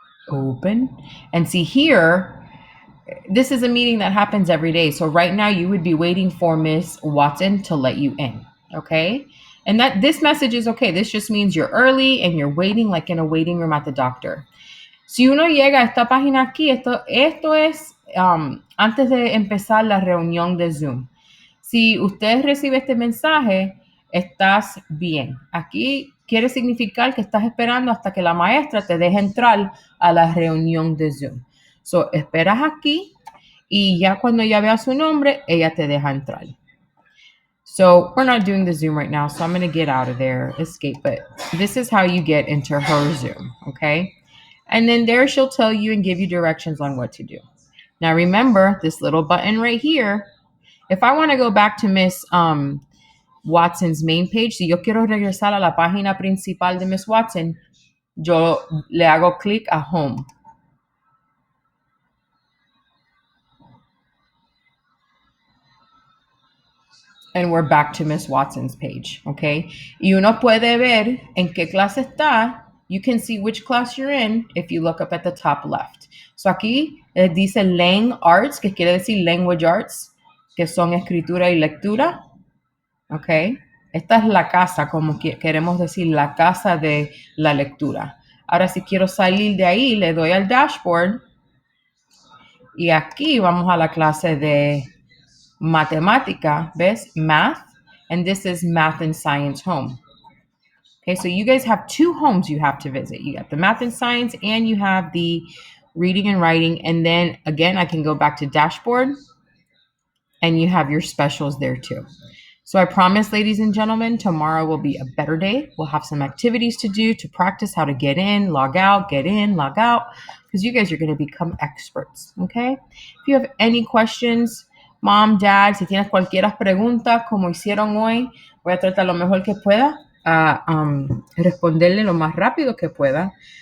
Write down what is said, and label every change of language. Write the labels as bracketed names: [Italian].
[English] Open. And see here, this is a meeting that happens every day. So right now you would be waiting for Miss Watson to let you in. Okay. And that this message is okay. This just means you're early and you're waiting like in a waiting room at the doctor. [Spanish] Si uno llega a esta página aquí, esto es antes de empezar la reunión de Zoom. Si usted recibe este mensaje, estás bien. Aquí quiere significar que estás esperando hasta que la maestra te deje entrar a la reunión de Zoom. So, esperas aquí y ya cuando ella vea su nombre, ella te deja entrar. [English] So we're not doing the Zoom right now, so I'm going to get out of there, escape. But this is how you get into her Zoom, okay? And then there she'll tell you and give you directions on what to do. Now remember this little button right here. If I want to go back to Miss Watson's main page, [Spanish] si yo quiero regresar a la página principal de Miss Watson, yo le hago clic a Home. [English] And we're back to Miss Watson's page, okay? [Spanish] Y uno puede ver en qué clase está [English] You can see which class you're in if you look up at the top left. [Spanish] So aquí dice Lang Arts, que quiere decir Language Arts, que son escritura y lectura. ¿Ok? Esta es la casa, como queremos decir, la casa de la lectura. Ahora, si quiero salir de ahí, le doy al dashboard y aquí vamos a la clase de matemática, ¿ves? [English] Math, and this is Math and Science home. Okay, so you guys have two homes you have to visit. You got the Math and Science and you have the reading and writing. And then again, I can go back to dashboard and you have your specials there too. So I promise, ladies and gentlemen, tomorrow will be a better day. We'll have some activities to do to practice how to get in, log out, because you guys are going to become experts, okay? If you have any questions, mom, dad, [Spanish] si tienes cualquier pregunta, como hicieron hoy, voy a tratar lo mejor que pueda a responderle lo más rápido que pueda.